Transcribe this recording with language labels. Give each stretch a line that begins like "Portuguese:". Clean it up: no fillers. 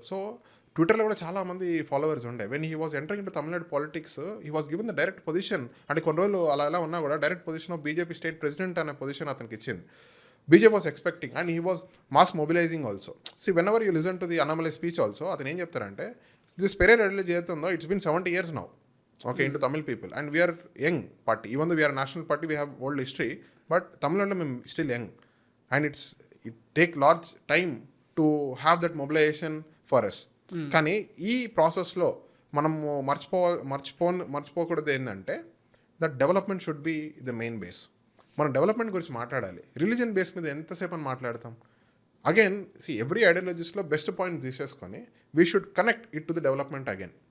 Telugu: So ట్విట్టర్లో కూడా చాలా మంది ఫాలోవర్స్ ఉండే.
English: When he was entering into Tamil Nadu politics he was given the direct position.
Telugu: అంటే కొన్ని రోజులు అలా ఎలా ఉన్నా కూడా direct position of BJP state president అనే పొజిషన్ అతనికి ఇచ్చింది.
English: BJP was expecting and he was mass mobilising also. See whenever you listen to the Annamalai speech also
Telugu: అతను ఏం చెప్తారంటే
English: This Periyar ideology ఏదైతుందో it's been 70 years now. Okay, into Tamil people. And we are young party. Even though we are a national party, we have old history. But Tamil Nadu is still young. And it take large time to have that mobilization for us.
Telugu: కానీ ఈ ప్రాసెస్లో మనము మర్చిపోకూడదు ఏంటంటే
English: That development should be the main base.
Telugu: మనం development గురించి మాట్లాడాలి. Religion base మీద ఎంతసేపు అని మాట్లాడతాం?
English: Again every ఐడియాలజీస్లో best point తీసేసుకొని we should connect it to the development again.